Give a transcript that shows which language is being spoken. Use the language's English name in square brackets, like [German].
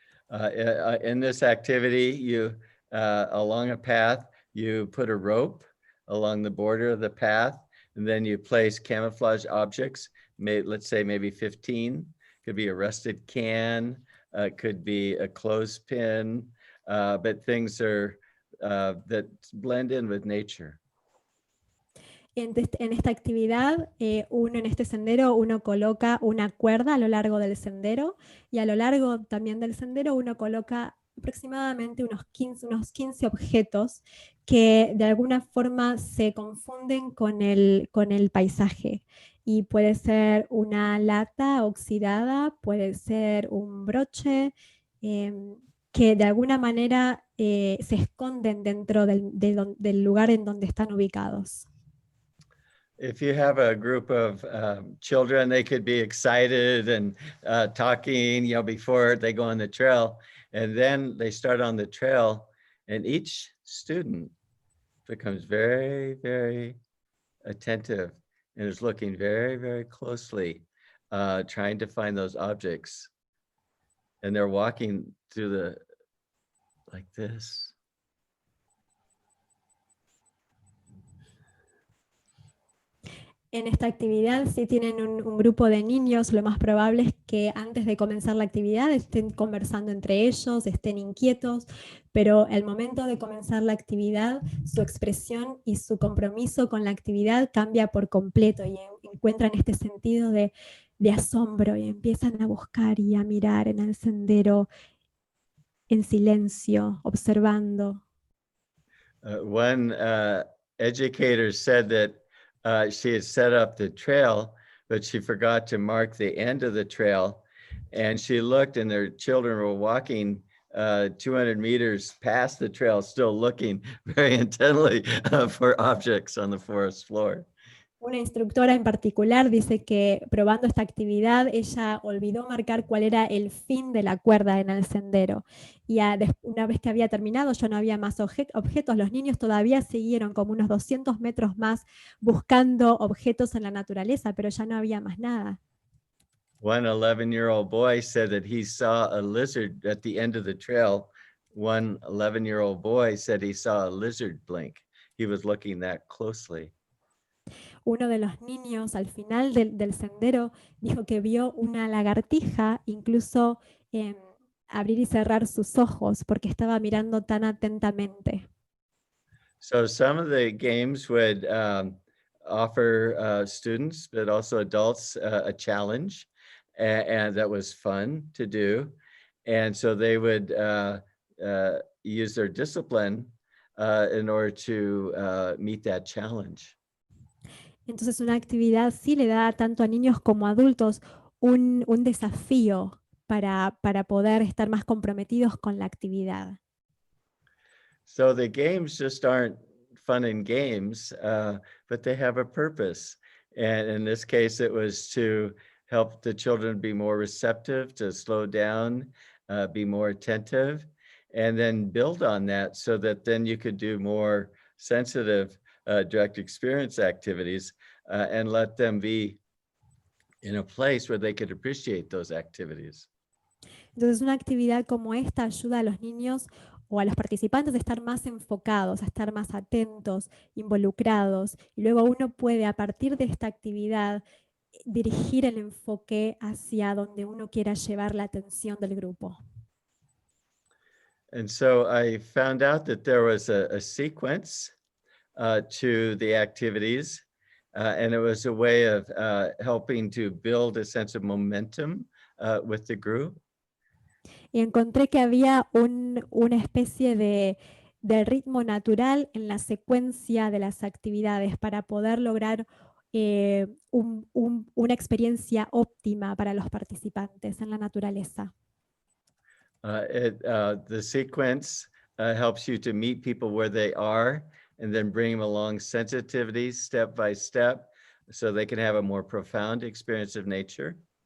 [English] In this activity, you along a path, you put a rope along the border of the path, and then you place camouflage objects, let's say maybe 15. Could be a rusted can, could be a clothespin, but things are that blend in with nature. [Spanish] En esta actividad, en este sendero, uno coloca una cuerda a lo largo del sendero y a lo largo también del sendero uno coloca aproximadamente unos 15 objetos que de alguna forma se confunden con el paisaje. Y puede ser una lata oxidada, puede ser un broche, que de alguna manera se esconden dentro del lugar en donde están ubicados. [English] If you have a group of children, they could be excited and talking, before they go on the trail. And then they start on the trail and each student becomes very, very attentive and is looking very, very closely, trying to find those objects. And they're walking through like this. [Spanish] En esta actividad, si tienen un grupo de niños, lo más probable es que antes de comenzar la actividad estén conversando entre ellos, estén inquietos, pero al momento de comenzar la actividad, su expresión y su compromiso con la actividad cambia por completo y encuentran este sentido de asombro y empiezan a buscar y a mirar en el sendero en silencio, observando. [English] One educator said that she had set up the trail, but she forgot to mark the end of the trail. And she looked and their children were walking 200 meters past the trail, still looking very intently for objects on the forest floor. [Spanish] Una instructora en particular dice que probando esta actividad ella olvidó marcar cuál era el fin de la cuerda en el sendero y una vez que había terminado ya no había más objetos, los niños todavía siguieron como unos 200 metros más buscando objetos en la naturaleza, pero ya no había más nada. [English] One 11-year-old boy said that he saw a lizard at the end of the trail. One 11-year-old boy said he saw a lizard blink. He was looking that closely. [Spanish] Uno de los niños al final del sendero dijo que vio una lagartija incluso abrir y cerrar sus ojos porque estaba mirando tan atentamente. [English] So some of the games would offer students, but also adults, a challenge, and that was fun to do. And so they would use their discipline in order to meet that challenge. [Spanish] Entonces una actividad sí le da tanto a niños como a adultos un desafío para poder estar más comprometidos con la actividad. [English] So the games just aren't fun and games, but they have a purpose. And in this case, it was to help the children be more receptive, to slow down, be more attentive, and then build on that so that then you could do more sensitive direct experience activities and let them be in a place where they could appreciate those activities. [Spanish] Entonces una actividad como esta ayuda a los niños o a los participantes a estar más enfocados, a estar más atentos, involucrados, y luego uno puede a partir de esta actividad dirigir el enfoque hacia donde uno quiera llevar la atención del grupo. [English] And so I found out that there was a sequence to the activities, and it was a way of helping to build a sense of momentum with the group. [Spanish] Y encontré que había una especie de ritmo natural en la secuencia de las actividades para poder lograr una experiencia óptima para los participantes en la naturaleza. [English] The sequence helps you to meet people where they are and then bring them along sensitivities step by step so they can have a more profound experience of nature.